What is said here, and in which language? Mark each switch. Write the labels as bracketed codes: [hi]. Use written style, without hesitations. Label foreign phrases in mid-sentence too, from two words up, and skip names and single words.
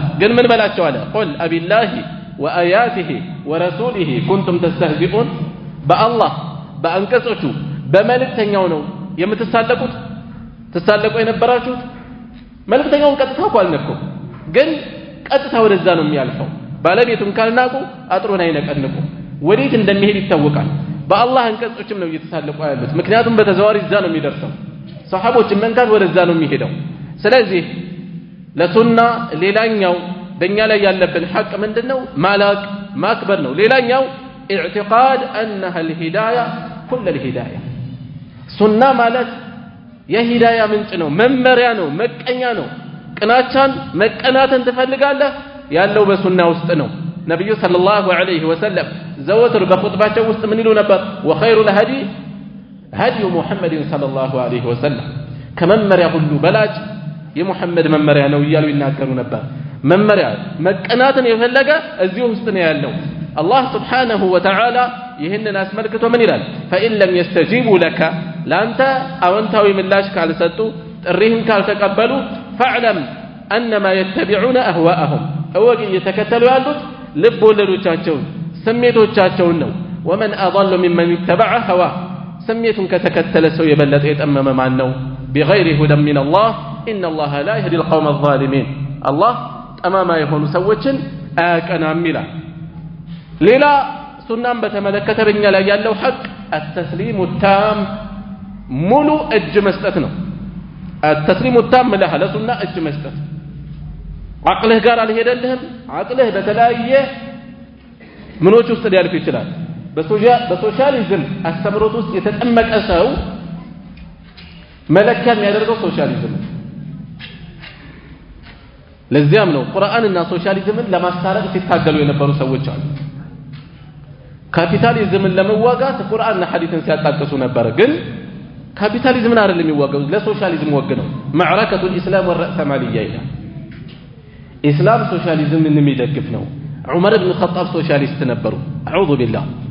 [am] ግን ምን በላቸው አለ [ar] قل أبالله وآياته ورسوله كنتم تستهزئون [am] በአላህ በአንቀጾቹ በመልእክተኛው ነው የምትሳለቁት ተሳለቁ የነበራችሁት መልእክተኛውን ቀጥታ አልነኩ ግን ቀጥታ ወደዛ ነው የሚያልፈው ባለቤቱን ካልናቁ አጥሩን አይነቀንቁ ወዴት እንደሚሄድ ይታወቃል በአላህ አንቀጾችም ነው እየተሳለቁ ያሉት ምክንያቱም በተዘዋሪ እዛ ነው የሚደርሰው ሰሃቦችን መንካት ወደዛ ነው የሚሄደው ስለዚህ ለሱና ሌላኛው በእኛ ላይ ያለብን ሐቅ ምንድነው ማላቅ ማክበር ነው ሌላኛው [ar] اعتقاد انها الهدايه كل الهدايه [am] ሱና ማለት የሂዳያ ምንጭ ነው መመሪያ ነው መቀኛ ነው ቅናቻን መቀናተን ትፈልጋለህ ያለው በሱና ውስጥ ነው ነብዩ [ar] صلى الله عليه وسلم [am] ዘወትር በኹጥባቸው ውስጥ ምን ይሉ ነበር [ar] وخير الهدي هدي محمد صلى الله عليه وسلم [am] ከመመሪያ ሁሉ በላጭ የሙሐመድ መመሪያ ነው እያሉ ይናገሩ ነበር መመሪያ መቀናተን የፈለገ እዚህ ውስጥ ነው ያለው [ar] الله سبحانه وتعالى [am] ይህንን አስመልክቶ ምን ይላል [ar] فإن لم يستجيبوا لك لانت [am] አወንታዊ ምላሽ ካልሰጡ ጥሪህን ካልተቀበሉ [ar] فاعلم انما يتبعون اهواءهم [am] እወቅ እየተከተሉ ያሉት ልብ ወለዶቻቸውን ስሜቶቻቸውን ነው [ar] ومن اضل ممن اتبع هواه [am] ስሜቱን ከተከተለ ሰው የበለጠ የጠመመ ማን ነው [ar] بغير هدى من الله ان الله لا يهدي القوم الظالمين [am] الله ጠማማ የሆኑ ሰዎችን አያቀናም ይላል ሌላ ሱናን በተመለከተ በእኛ ላይ ያለው ሐቅ [ar] التسليم التام [am] ሙሉ እጅ መስጠት ነው [ar] التسليم التام [am] ለሱና እጅ መስጠት አቅልህ ጋር አልሄደልህም አቅልህ በተለያየ ምኖች ውስጥ ሊያልፍ ይችላል በሶሻሊዝም አስተምሮት ውስጥ የተጠመቀ ሰው መለኪያ የሚያደርገው ሶሻሊዝም ለዚያም ነው ቁርአንና ሶሻሊዝምን ለማስታረቅ ሲታገሉ የነበሩ ሰዎች አሉ ካፒታሊዝምን ለመዋጋት ቁርአንና ሐዲስን ሲያጣቅሱ ነበር ግን ካፒታሊዝምን አይደለም የሚዋጋው ለሶሻሊዝም ወግነው ማዕረከቱ [ar] الاسلام والرأسمالية [am] ይላል ኢስላም ሶሻሊዝምን የሚደግፍ ነው ዑመር ኢብኑ ኸጣብ ሶሻሊስት ነበሩ [ar] أعوذ بالله